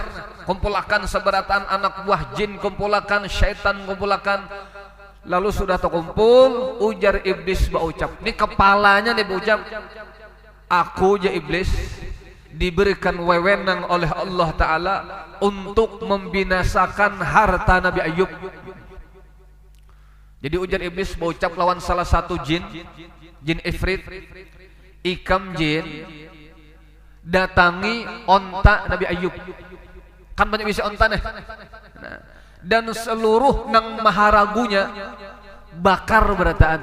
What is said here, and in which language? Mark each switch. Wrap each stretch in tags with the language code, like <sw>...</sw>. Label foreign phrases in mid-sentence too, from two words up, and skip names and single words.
<bjn>Kumpulkan seberatan anak buah jin, kumpulkan syaitan, kumpulkan. Lalu sudah terkumpul, ujar iblis berucap. Ini kepalanya nih berucap. Aku je iblis diberikan wewenang oleh</bjn> <ar>الله تعالى</ar> <bjn>untuk membinasakan harta Nabi Ayub. Jadi ujar iblis berucap lawan salah satu jin ifrit, ikam jin datangi onta Nabi Ayub. Kan banyak bisa onta nih. Nah, dan seluruh nang maharagunya bakar berataan.</bjn>